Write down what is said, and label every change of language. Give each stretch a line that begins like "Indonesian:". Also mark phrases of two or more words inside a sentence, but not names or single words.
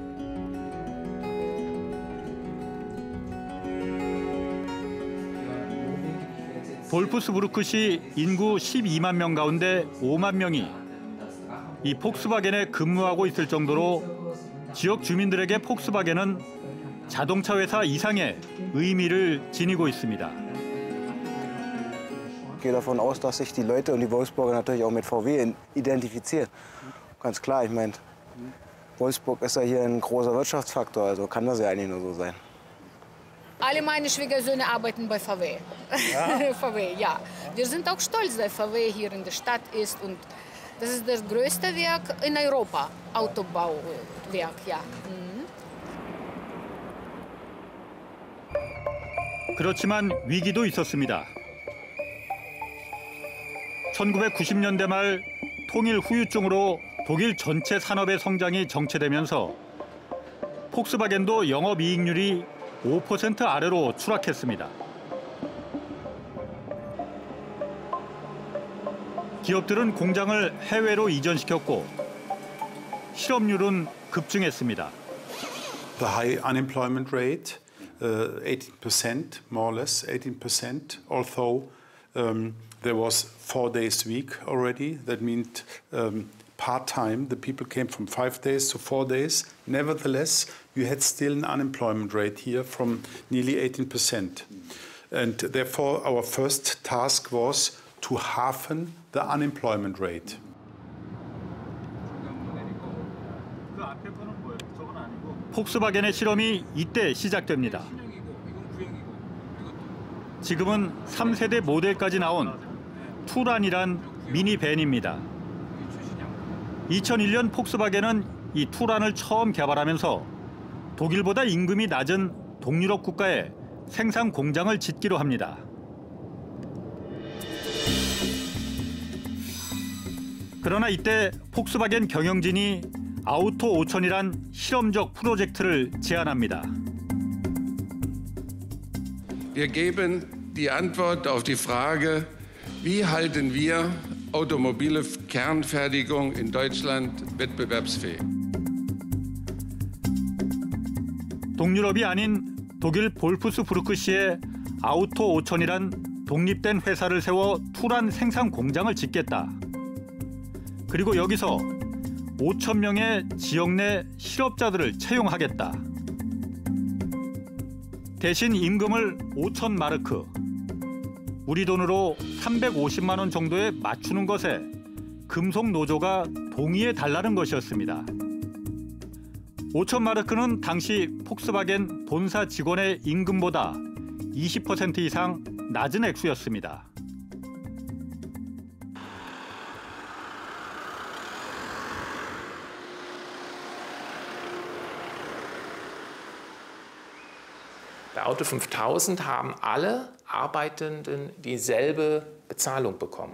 Korean: 볼프스부르크시 인구 12만 명 가운데 5만 명이 이 폭스바겐에 근무하고 있을 정도로 지역 주민들에게 폭스바겐은 자동차 회사 이상의 의미를 지니고 있습니다.
German: Ich gehe davon aus, dass sich die Leute und die Wolfsburger natürlich auch mit VW identifizieren. Ganz klar, ich meine, Wolfsburg ist ja hier ein großer Wirtschaftsfaktor, also kann das ja eigentlich nur so sein. Alle meine Schwiegersöhne arbeiten bei VW. Ja? VW, ja. Wir sind auch stolz, dass VW hier in der Stadt ist und das ist das größte Werk in Europa, Autobauwerk, ja.
Korean: 그렇지만 위기도 있었습니다. 1990년대 말 통일 후유증으로 독일 전체 산업의 성장이 정체되면서 폭스바겐도 영업이익률이 5% 아래로 추락했습니다. 기업들은 공장을 해외로 이전시켰고 실업률은 급증했습니다.
English: The high unemployment rate, 18%, more or less 18%, although there was 4 days week already. That meant part-time. The people came from 5 days to 4 days. Nevertheless, you had still an unemployment rate here from nearly 18%. And therefore, our first task was to halven the unemployment rate.
Korean: 폭스바겐의 실험이 이때 시작됩니다. 지금은 3세대 모델까지 나온 투란이란 미니밴입니다. 2001년 폭스바겐은 이 투란을 처음 개발하면서 독일보다 임금이 낮은 동유럽 국가에 생산 공장을 짓기로 합니다. 그러나 이때 폭스바겐 경영진이 아우토 5000이란 실험적 프로젝트를 제안합니다.
German: Wir geben die Antwort auf die Frage, wie halten wir automobile Kernfertigung in Deutschland wettbewerbsfähig?
Korean: 동유럽이 아닌 독일 볼프스부르크시에 아우토 5000이란 독립된 회사를 세워 투란 생산 공장을 짓겠다. 그리고 여기서 5,000명의 지역 내 실업자들을 채용하겠다. 대신 임금을 5,000마르크, 우리 돈으로 350만 원 정도에 맞추는 것에 금속 노조가 동의해 달라는 것이었습니다. 5,000마르크는 당시 폭스바겐 본사 직원의 임금보다 20% 이상 낮은 액수였습니다.
German: Bei Auto 5000 haben alle Arbeitenden dieselbe Bezahlung bekommen.